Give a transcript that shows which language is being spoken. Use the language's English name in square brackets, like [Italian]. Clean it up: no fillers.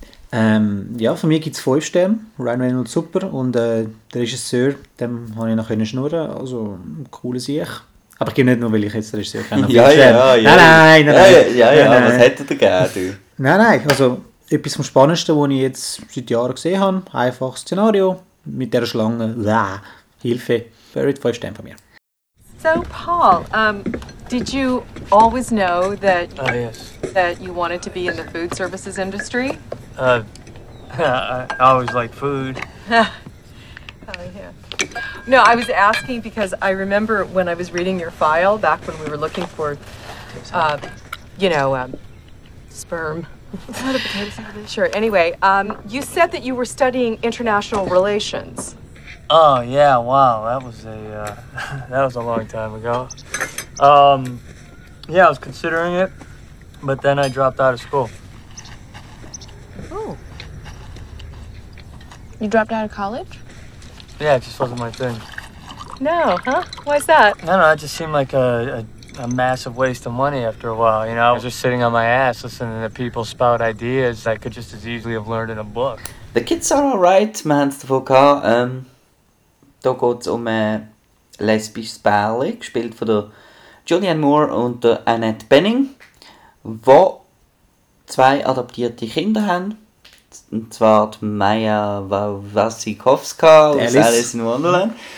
[German] Von mir gibt es 5 Sterne, Ryan Reynolds super und der Regisseur, dem konnte ich noch schnurren, also ein cooler Sieg. Aber ich gebe nicht nur, weil ich jetzt den Regisseur kenne. Nein. Was hätte der gegeben? Nein, also etwas vom Spannendsten, was ich jetzt seit Jahren gesehen habe, einfaches Szenario, mit dieser Schlange, Hilfe, 5 Sterne von mir. [English] So, Paul, did you always know that that you wanted to be in the food services industry? I always liked food. No, I was asking because I remember when I was reading your file back when we were looking for, sperm. Sure. Anyway, you said that you were studying international relations. Oh yeah! Wow, that was a long time ago. Yeah, I was considering it, but then I dropped out of school. Oh. You dropped out of college? Yeah, it just wasn't my thing. No, huh? Why's that? I don't know. It just seemed like a massive waste of money after a while. You know, I was just sitting on my ass listening to people spout ideas I could just as easily have learned in a book. The kids are all right, man. It's the vocal. [German] Da geht es um ein lesbisches Pärchen, gespielt von der Julianne Moore und der Annette Bening, wo zwei adoptierte Kinder haben. Und zwar die Maya Wasikowska aus Alice in Wonderland.